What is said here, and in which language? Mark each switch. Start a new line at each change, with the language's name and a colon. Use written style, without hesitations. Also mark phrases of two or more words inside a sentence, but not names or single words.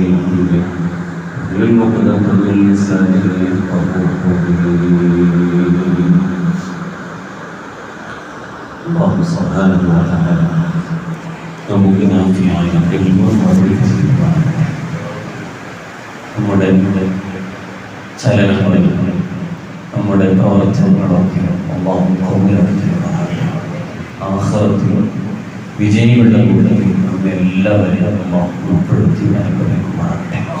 Arabic: به للمقدة من لسانه يفقهوا قولي. الله سبحانه وتعالى
Malayalam: നമുക്ക് നാഫിയായ ഇൽമും അറിവും നമ്മുടെ ചലനങ്ങളും നമ്മുടെ പ്രവർത്തനങ്ങളൊക്കെ അല്ലാഹു ആഖിറത്തിൽ വിജയികളുടെ കൂട്ടത്തിൽ നമ്മെല്ലാവരെയും അല്ലാഹു ഉൾപ്പെടുത്തി അനുഗ്രഹിക്കുമാറാകട്ടെ.